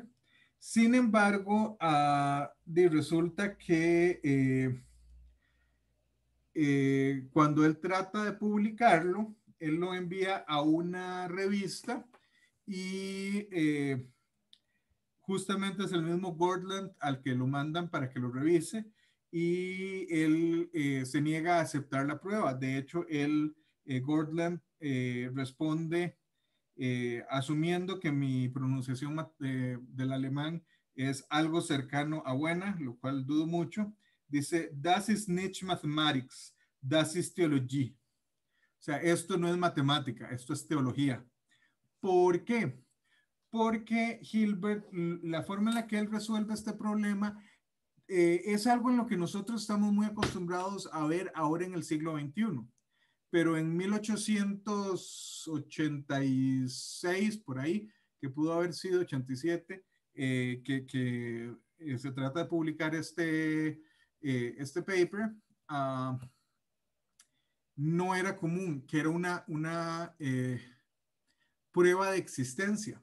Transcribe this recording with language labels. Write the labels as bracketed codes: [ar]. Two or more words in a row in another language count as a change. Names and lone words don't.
[es] Sin embargo, resulta que cuando él trata de publicarlo, él lo envía a una revista y justamente es el mismo Gordland al que lo mandan para que lo revise y él se niega a aceptar la prueba. De hecho, Gordland responde asumiendo que mi pronunciación del alemán es algo cercano a buena, lo cual dudo mucho. Dice, [de] das ist nicht Mathematics, das ist Theologie. [es] O sea, esto no es matemática, esto es teología. ¿Por qué? Porque Hilbert, la forma en la que él resuelve este problema es algo en lo que nosotros estamos muy acostumbrados a ver ahora en el siglo XXI. Pero en 1886, por ahí, que pudo haber sido 87, que se trata de publicar este paper, no era común, que era una prueba de existencia.